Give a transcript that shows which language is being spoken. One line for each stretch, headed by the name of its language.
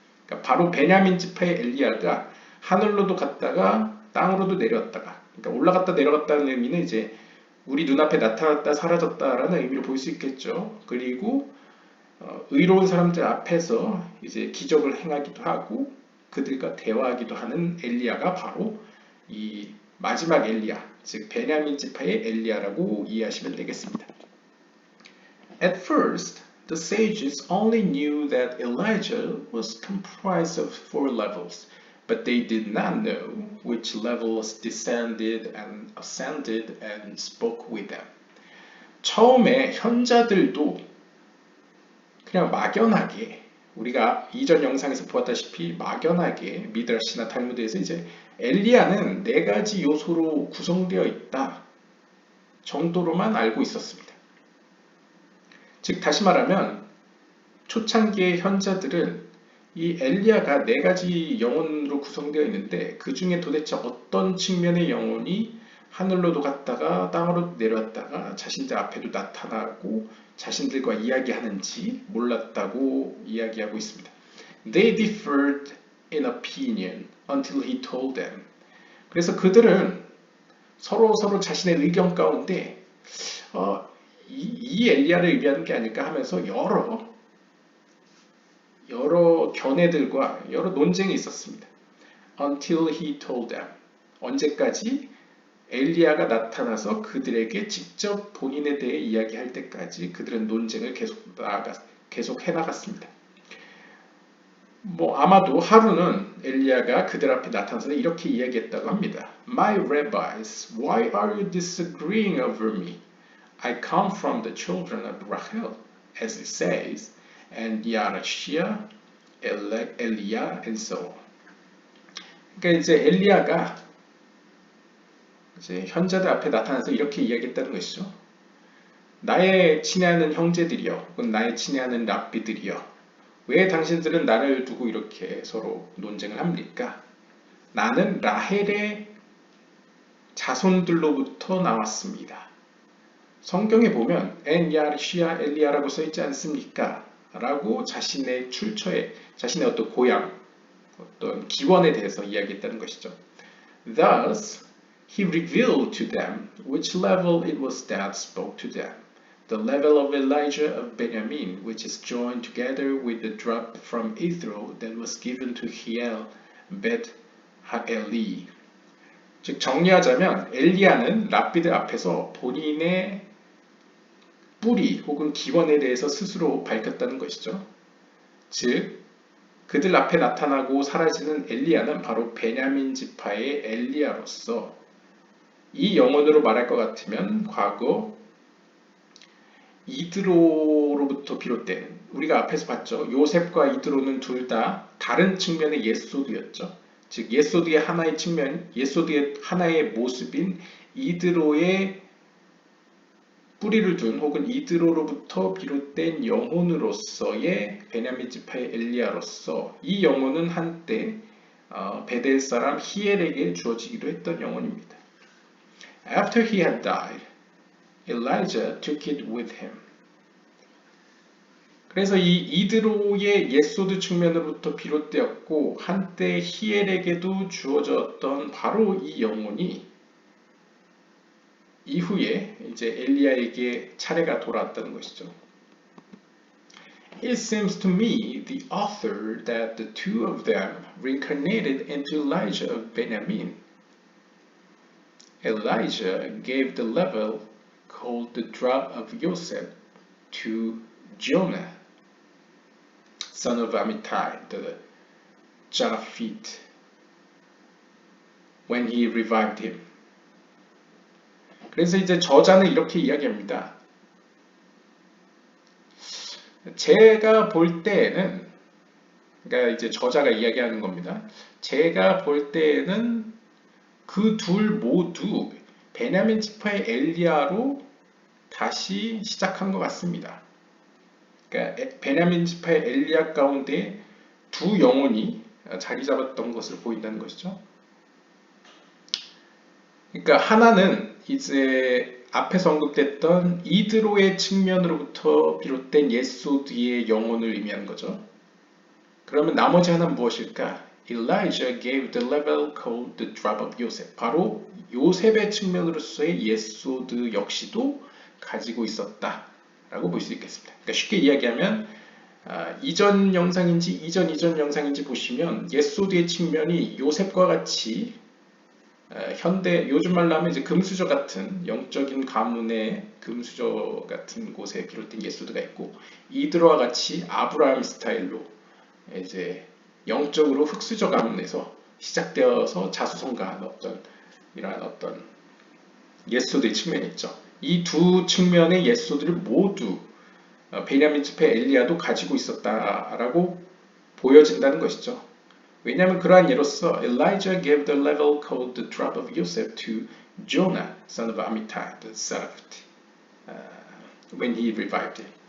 Korean: 그러니까 바로 베냐민 지파의 엘리야가 하늘로도 갔다가 땅으로도 내려왔다가, 그러니까 올라갔다 내려갔다는 의미는 이제 우리 눈앞에 나타났다 사라졌다라는 의미로 볼 수 있겠죠. 그리고 의로운 사람들 앞에서 이제 기적을 행하기도 하고 그들과 대화하기도 하는 엘리야가 바로 이 마지막 엘리야, 즉 베냐민 지파의 엘리야라고 이해하시면 되겠습니다.
English: At first, the sages only knew that Elijah was comprised of 4 levels, but they did not know which levels descended and ascended and spoke with them.
Korean: 처음에 현자들도 그냥 막연하게 우리가 이전 영상에서 보았다시피 막연하게 미드라시나 탈무드에서 이제 엘리야는 4가지 요소로 구성되어 있다 정도로만 알고 있었습니다. 즉 다시 말하면 초창기의 현자들은 이 엘리야가 4가지 영혼으로 구성되어 있는데 그 중에 도대체 어떤 측면의 영혼이 하늘로도 갔다가 땅으로 내려왔다가 자신들 앞에도 나타나고 자신들과 이야기하는지 몰랐다고 이야기하고 있습니다.
English: They differed in opinion until he told them.
Korean: 그래서 그들은 서로 자신의 의견 가운데 이 엘리야를 의미하는 게 아닐까 하면서 여러 견해들과 여러 논쟁이 있었습니다.
English: Until he told them.
Korean: 언제까지? 엘리야가 나타나서 그들에게 직접 본인에 대해 이야기할 때까지 그들은 논쟁을 계속 해나갔습니다. 아마도 하루는 엘리야가 그들 앞에 나타나서 이렇게 이야기했다고 합니다.
English: My rabbis, why are you disagreeing over me? I come from the children of Rachel, as it says, and Yarashia, Eliah, and so on.
Korean: 그러니까 이제 엘리야가 이제 현자들 앞에 나타나서 이렇게 이야기했다는 것이죠. 나의 친애하는 형제들이여, 혹은 나의 친애하는 랍비들이여, 왜 당신들은 나를 두고 이렇게 서로 논쟁을 합니까? 나는 라헬의 자손들로부터 나왔습니다. 성경에 보면 엔야르시아 엘리야라고 써있지 않습니까? 라고 자신의 출처에, 자신의 어떤 고향, 어떤 기원에 대해서 이야기했다는 것이죠.
English: Thus, he revealed to them which level it was that spoke to them. The level of Elijah of Benjamin, which is joined together with the drop from Ithro that was given to Hiel Bet Haeli.
Korean: 즉 정리하자면 엘리야는 랍비들 앞에서 본인의 뿌리 혹은 기원에 대해서 스스로 밝혔다는 것이죠. 즉 그들 앞에 나타나고 사라지는 엘리야는 바로 베냐민 지파의 엘리야로서 이 영혼으로 말할 것 같으면 과거 이드로로부터 비롯된 우리가 앞에서 봤죠. 요셉과 이드로는 둘 다 다른 측면의 예소드였죠. 즉 예소드의 하나의 측면, 예소드의 하나의 모습인 이드로의 뿌리를 둔 혹은 이드로로부터 비롯된 영혼으로서의 베냐민 지파의 엘리야로서 이 영혼은 한때 베델 사람 히엘에게 주어지기도 했던 영혼입니다.
English: After he had died, Elijah took it with him.
Korean: 그래서 이 이드로의 예소드 측면으로부터 비롯되었고 한때 히엘에게도 주어졌던 바로 이 영혼이 이후에 이제 엘리야에게 차례가 돌아왔다는 것이죠.
English: It seems to me, the author, that the two of them reincarnated into Elijah of Benjamin. Elijah gave the level called the drop of Joseph to Jonah, son of Amittai, the Jarafite, when he revived him.
Korean: 그래서 이제 저자는 이렇게 이야기합니다. 제가 볼 때에는, 그러니까 이제 저자가 이야기하는 겁니다. 제가 볼 때에는 그 둘 모두 베냐민 지파의 엘리야로 다시 시작한 것 같습니다. 그러니까 베냐민 지파의 엘리야 가운데 두 영혼이 자리 잡았던 것을 보인다는 것이죠. 그러니까 하나는 이제 앞에서 언급됐던 이드로의 측면으로부터 비롯된 예소드의 영혼을 의미하는 거죠. 그러면 나머지 하나는 무엇일까?
English: Elijah gave the level called the drop of Joseph.
Korean: 바로 요셉의 측면으로서의 예소드 역시도 가지고 있었다라고 볼 수 있겠습니다. 그러니까 쉽게 이야기하면 이전 영상인지 이전 영상인지 보시면 예소드의 측면이 요셉과 같이 현대 요즘 말로 하면 이제 금수저 같은 영적인 가문의 금수저 같은 곳에 비롯된 예소드가 있고 이드로와 같이 아브라함 스타일로 이제 영적으로 흑수저 가문에서 시작되어서 자수성가한 이러한 어떤 예소드의 측면이 있죠. 이 두 측면의 예소드를 모두 베냐민 지파 엘리야도 가지고 있었다라고 보여진다는 것이죠. 왜냐하면 그러한 예로서
English: Elijah gave the level called the drop of Joseph to Jonah, son of Amittai, the Seraph, when he revived him.